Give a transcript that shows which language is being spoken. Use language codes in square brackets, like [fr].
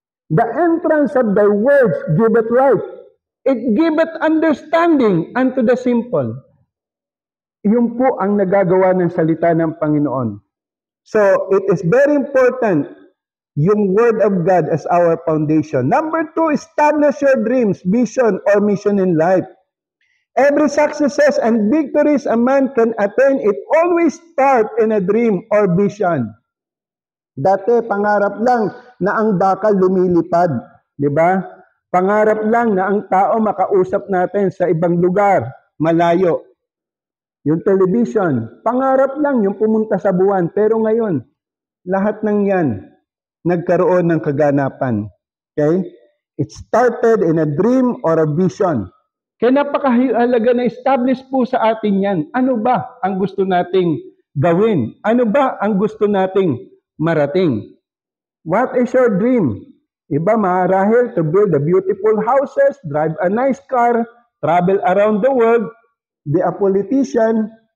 [en] The entrance of thy words giveth light. It giveth understanding unto the simple. [tl] Yun po ang nagagawa ng salita ng Panginoon. [en] So, it is very important yung Word of God as our foundation. Number 2, establish your dreams, vision, or mission in life. Every successes and victories a man can attain, it always start in a dream or vision. [tl] Dati, pangarap lang na ang dakal lumilipad. Di ba? Pangarap lang na ang tao makausap natin sa ibang lugar, malayo. Yung television, pangarap lang yung pumunta sa buwan. Pero ngayon, lahat ng yan, nagkaroon ng kaganapan. [en] Okay? It started in a dream or a vision. [tl] Kaya napakahalaga na establish po sa atin yan. Ano ba ang gusto nating gawin? Ano ba ang gusto nating marating? [en] What is your dream? [tl] Iba marahil [en] to build a beautiful houses, drive a nice car, travel around the world, be a politician.